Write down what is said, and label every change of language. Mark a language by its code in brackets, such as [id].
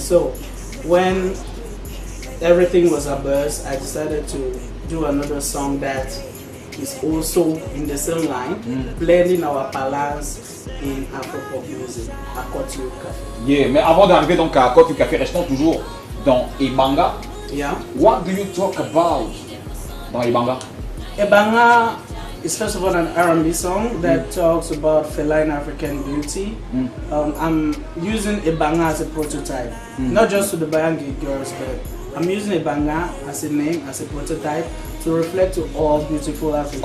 [en] So when everything was abuzz, I decided to do another song that is also in the same line, blending our balance in Afropop music, Akotu Café. [fr] Yeah, mais avant d'arriver donc à Akotu Café, restons toujours dans Ebanga. [en] Yeah. What do you talk about dans Ebanga? Ebanga is first of all an R&B song that talks about feline African beauty. I'm using Ebanga as a prototype, not just to the Bayangi girls, but I'm using Ebanga as a name, as a prototype, to reflect to all beautiful African